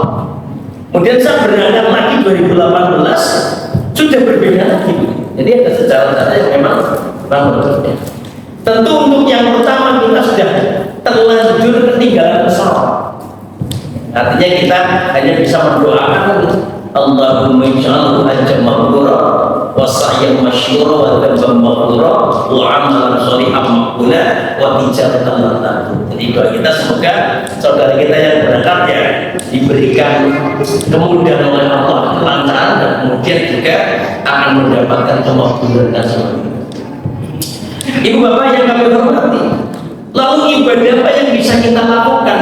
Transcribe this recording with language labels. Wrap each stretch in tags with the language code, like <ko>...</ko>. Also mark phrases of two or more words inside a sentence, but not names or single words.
<id>Kemudian saya berangkat lagi 2018 sudah berbeda lagi. Jadi ada sejarah-sejarah yang memang berbeda. Tentu untuk yang pertama kita sudah terlanjur ketinggalan pesawat. Artinya kita hanya bisa mendoakan</id> <ar>اللهم اجعله حجا مبرورا وسعيا مشكورا وذنبا مغفورا وعملا صالحا مقبولا وتجارة لن تبور.</ar> <id>Jadi doa kita semoga saudara kita yang berangkat ya diberikan kemudahan oleh Allah, kelancaran, dan kemudian juga akan mendapatkan kemakbulan dan sebagainya. Ibu bapak yang kami hormati, lalu ibadah apa yang bisa kita lakukan?</id>